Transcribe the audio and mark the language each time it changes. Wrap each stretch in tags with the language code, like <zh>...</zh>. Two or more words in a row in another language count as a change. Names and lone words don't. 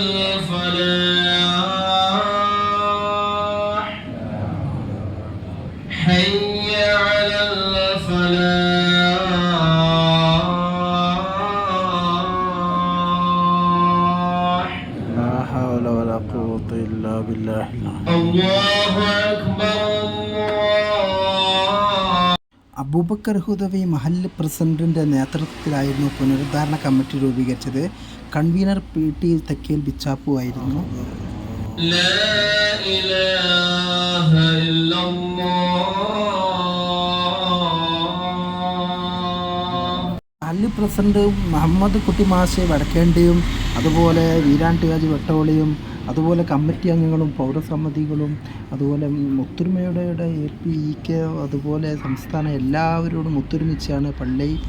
<ar>الفلاح حي على الفلاح لا حول ولا قوة إلا بالله. الله أكبر</ar> <ml>അബൂബക്കർ ഹുദവി മഹല്ല് പ്രസിഡന്റിൻ്റെ നേതൃത്വത്തിലായിരുന്നു പുനരുദ്ധാരണ കമ്മിറ്റി രൂപീകരിച്ചത്. കൺവീനർ PT തക്കേൽ ബിച്ചാപ്പു ആയിരുന്നു. മഹല്ല് പ്രസിഡന്റ് മുഹമ്മദ് കുട്ടി മാഷെ വടക്കേണ്ടിയും അതുപോലെ വീരാൻട്ടുകാജി വെട്ടോളിയും അതുപോലെ കമ്മിറ്റി അംഗങ്ങളും പൗരസമിതികളും അതുപോലെ ഒത്തൊരുമയുടെ APEK അതുപോലെ സംസ്ഥാന എല്ലാവരോടും ഒത്തൊരുമിച്ചാണ് പള്ളി.</ml>